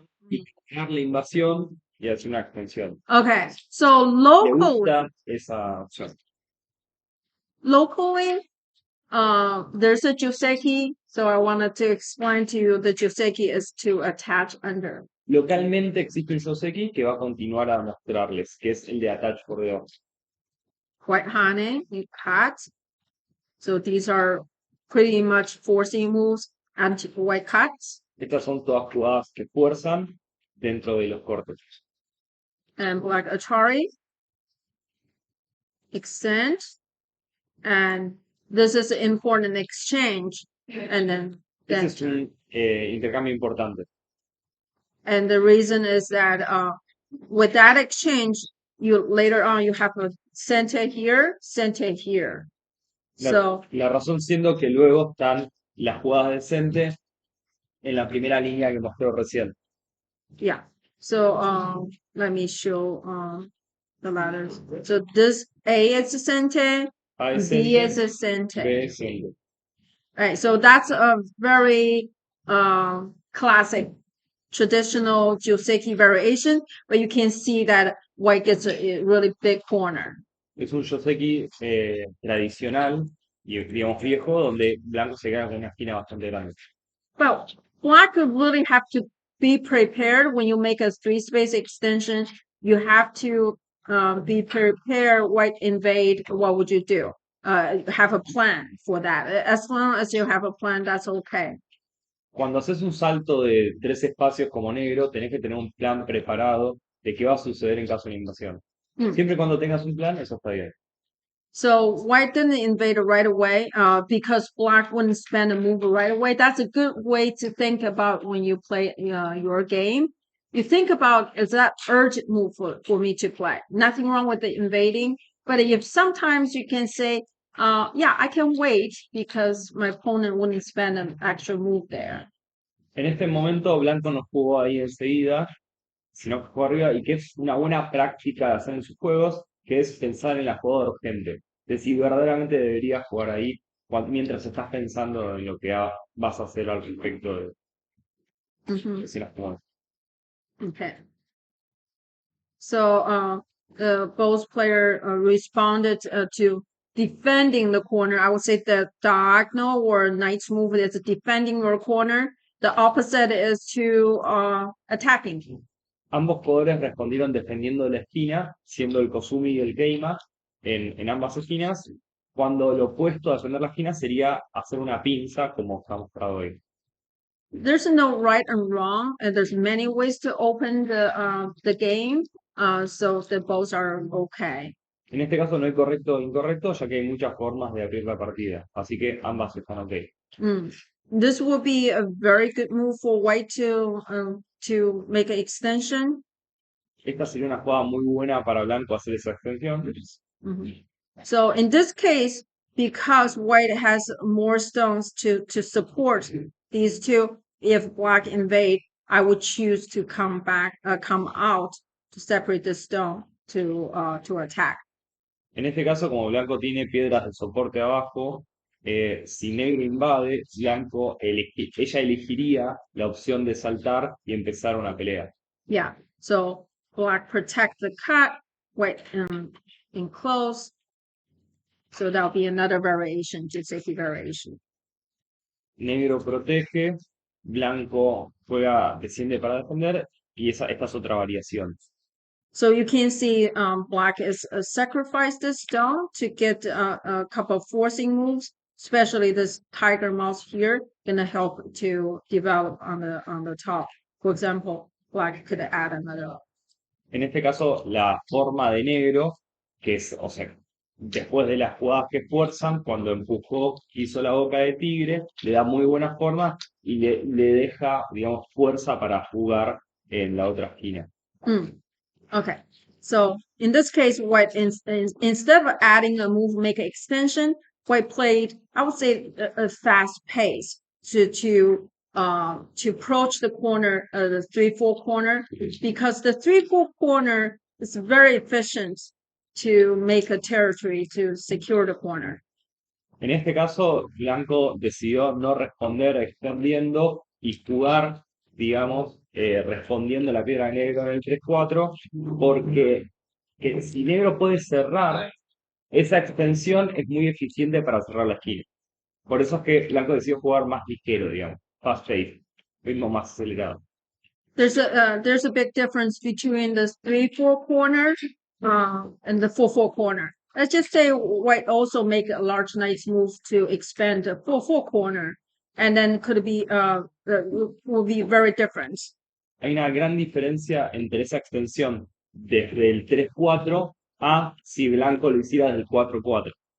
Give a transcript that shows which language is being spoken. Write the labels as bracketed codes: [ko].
[es] y ganar la invasión y hacer una extensión. [en] Okay, so [es] Me [en] locally, [es] gusta esa opción. [en] locally, there's a Joseki, so I wanted to explain to you the Joseki is to attach under. [es] Localmente existe un Joseki que va a continuar a mostrarles, que es el de [en] Attach for the Off. White Hane, you cut. So these are pretty much forcing moves, anti-white cuts. [es] Estas son todas jugadas que fuerzan dentro de los cortes. [en] And black Atari, extend, and this is an important exchange. And then [es] Ese es un intercambio importante. [en] and the reason is that with that exchange, you later on you have a center here. So [es] La razón siendo que luego están las jugadas decentes en la primera línea que mostró recién. [en] yeah. So let me show the letters. So this A is a center, [es] A es [en] B is center, a center. [es] B es center. [en] Right. So that's a very classic traditional Joseki variation, but you can see that white gets a really big corner. [es] Es un Joseki tradicional y digamos viejo, donde blanco se queda con una esquina bastante grande. [en] Well, black would really have to be prepared when you make a three-space extension. You have to be prepared. White invade. What would you do? Have a plan for that. As long as you have a plan, that's okay. [es] Cuando haces un salto de 3 espacios como negro, tenés que tener un plan preparado de qué va a suceder en caso de una invasión. Siempre y cuando tengas un plan, eso está bien. [en] So white didn't invade right away because black wouldn't spend a move right away. That's a good way to think about when you play your game. You think about, is that urgent move for me to play? Nothing wrong with the invading, but if sometimes you can say, yeah, I can wait because my opponent wouldn't spend an extra move there. [es] En este momento, blanco no jugó ahí enseguida, sino que jugó arriba, y que es una buena práctica de hacer en sus juegos, que es pensar en la jugada urgente. De si verdaderamente deberías jugar ahí mientras estás pensando en lo que vas a hacer al respecto de si las jugadas. [en] Okay. So both player responded to defending the corner. I would say the diagonal or knight's move is defending your corner. The opposite is to attacking. [es] Ambos jugadores respondieron defendiendo la esquina, siendo el Kozumi y el Keima en ambas esquinas, cuando lo opuesto a defender la esquina sería hacer una pinza, como está mostrado hoy. [en] There's no right and wrong, and there's many ways to open the game, so the both are okay. [es] En este caso no hay correcto o incorrecto, ya que hay muchas formas de abrir la partida, así que ambas están ok. [en] This will be a very good move for white to make an extension. [es] Esta sería una jugada muy buena para blanco hacer esa extensión. [en] So in this case, because white has more stones to support these two, if black invade, I would choose to come out to separate the stone to attack. [es] En este caso, como blanco tiene piedras de soporte abajo, si negro invade, blanco ella elegiría la opción de saltar y empezar una pelea. [en] Yeah, so black protect the cut, white enclose. So that'll be another variation, Joseki variation. [es] Negro protege, blanco desciende para defender, y esta es otra variación. [en] So you can see black is sacrifice this stone to get a couple of forcing moves, especially this tiger mouse here, gonna help to develop on the top. For example, black could add another. [es] En este caso, la forma de negro, que es, o sea, después de las jugadas que fuerzan, cuando empujó, hizo la boca de tigre, le da muy buena forma y le deja, digamos, fuerza para jugar en la otra esquina. [en] Okay, so in this case, white instead of adding a move, make an extension, white played, I would say, a fast pace to approach the corner, the 3-4 corner, because the 3-4 corner is very efficient to make a territory to secure the corner. [es] En este caso, blanco decidió no responder extendiendo y jugar digamos, respondiendo a la piedra de negro en el 3-4, porque si negro puede cerrar, esa extensión es muy eficiente para cerrar la esquina. Por eso es que blanco decidió jugar más ligero, digamos, [en] fast pace, [es] ritmo más acelerado. [en] There's a big difference between the 3-4 corner and the 4-4 corner. Let's just say white also make a large nice move to expand the 4-4 corner, and then could be will be very different. [es] Hay una gran diferencia entre esa extensión desde el 3-4 a si blanco lo hiciera desde el 4-4.